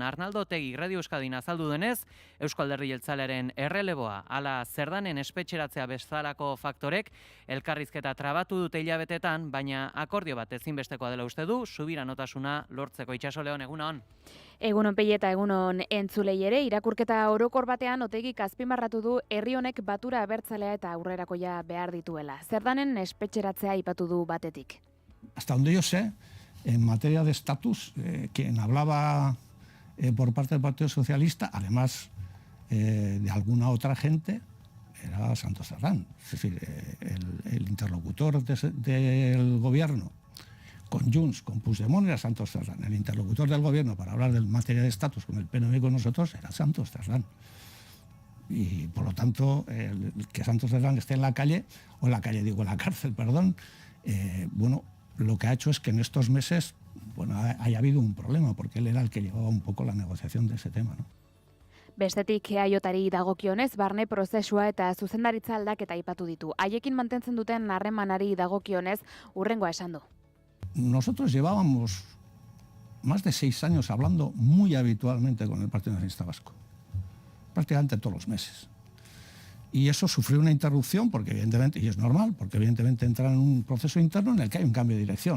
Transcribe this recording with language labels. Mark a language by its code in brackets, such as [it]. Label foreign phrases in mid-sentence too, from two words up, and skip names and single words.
[eu] Arnaldo Otegi Radio Euskadin azaldu denez, Eusko Alderdi Jeltzalearen erreleboa, ala Zerdanen espetxeratzea bezalako faktorek elkarrizketa trabatu dute hilabetetan, baina akordio bat ezinbestekoa dela uste du, subiranotasuna lortzeko. Itxaso Leon, egunon. Egunon Pei eta egunon entzulei ere, irakurketa orokor batean Otegik azpimarratu du herri honek batura abertzalea eta aurrerakoia behar dituela. Zerdanen espetxeratzea aipatu du batetik. [es] Hasta donde yo sé, en materia de estatus, quien hablaba por parte del Partido Socialista, además de alguna otra gente, era Santos Cerdán. Es decir, el interlocutor del gobierno con Junts, con Puigdemont, era Santos Cerdán. El interlocutor del gobierno para hablar de materia de estatus con el PNV y con nosotros era Santos Cerdán. Y por lo tanto, que Santos Cerdán esté en la calle, o en la calle digo, en la cárcel, perdón, bueno, lo que ha hecho es que en estos meses, bueno, haya habido un problema, porque él era el que llevaba un poco la negociación de ese tema, ¿no? [eu] Bestetik EAJari dagokionez, barne prozesua eta zuzendaritza aldaketa aipatu ditu. Haiekin mantentzen duten harremanari dagokionez, hurrengoa esan du. [es] Nosotros llevábamos más de 6 años hablando muy habitualmente con el Partido Nacionalista Vasco, prácticamente todos los meses. Y eso sufrió una interrupción porque evidentemente, y es normal, porque evidentemente entra en un proceso interno en el que hay un cambio de dirección.